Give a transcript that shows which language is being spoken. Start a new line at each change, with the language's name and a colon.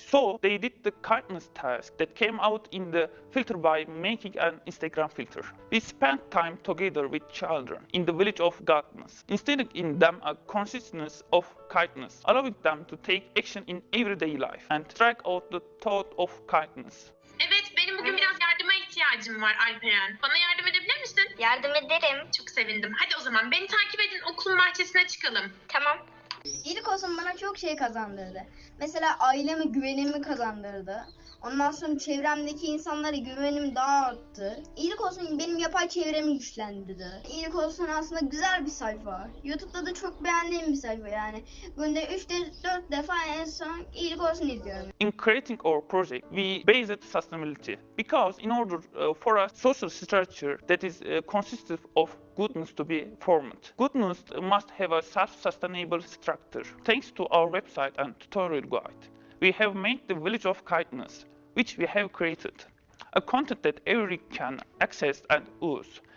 English: So they did the kindness task that came out in the filter by making an Instagram filter. We spent time together with children in the village of godness, instilling in them a consciousness of kindness, allowing them to take action in everyday life and strike out the thought of kindness.
Turkish: Evet, benim bugün biraz yardıma ihtiyacım var Alperen. Bana yardım edebilir misin? Yardım ederim. Çok sevindim. Hadi o zaman beni takip edin, okulun bahçesine çıkalım. Tamam. İyilik olsun bana çok şey kazandırdı. Mesela aileme güvenimi kazandırdı. Ondan sonra çevremdeki insanlara güvenim daha arttı. İyilik olsun benim yapay çevremi güçlendirdi. İyilik olsun aslında güzel bir sayfa. YouTube'da da çok beğendiğim bir sayfa yani. Günde 3-4 defa en son iyilik olsun izliyorum.
English: In creating our project, we based sustainability because in order for a social structure that is consistent of goodness to be formed, goodness must have a self-sustainable structure. Thanks to our website and tutorial guide, we have made the village of kindness, which we have created, a content that everyone can access and use.